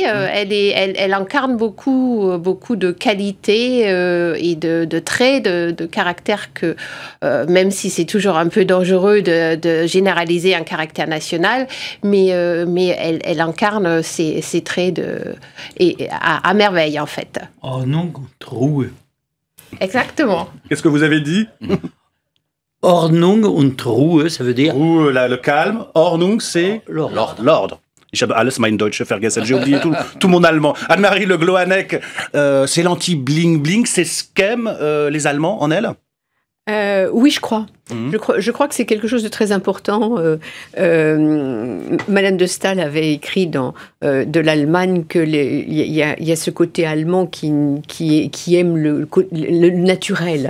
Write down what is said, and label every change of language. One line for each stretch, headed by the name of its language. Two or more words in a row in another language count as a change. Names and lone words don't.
French: Elle incarne beaucoup de qualités et de traits de caractère que, même si c'est toujours un peu dangereux de généraliser un caractère national, mais elle incarne ces traits à merveille, en fait.
German: Ordnung und Ruhe.
French: Exactement. Qu'est-ce que vous avez dit?
German: Ordnung und Ruhe,
French: ça veut dire... Le calme. Ordnung, c'est... L'ordre. L'ordre.
German: Ich habe alles mein Deutsch vergessen.
French: J'ai oublié tout mon allemand. Anne-Marie Le Gloanec, c'est l'anti-bling-bling, c'est ce qu'aiment les Allemands en elle? Oui, je crois. Je crois que c'est quelque chose de très important. Madame de Staël avait écrit dans de l'Allemagne que il y a ce côté allemand qui aime le naturel.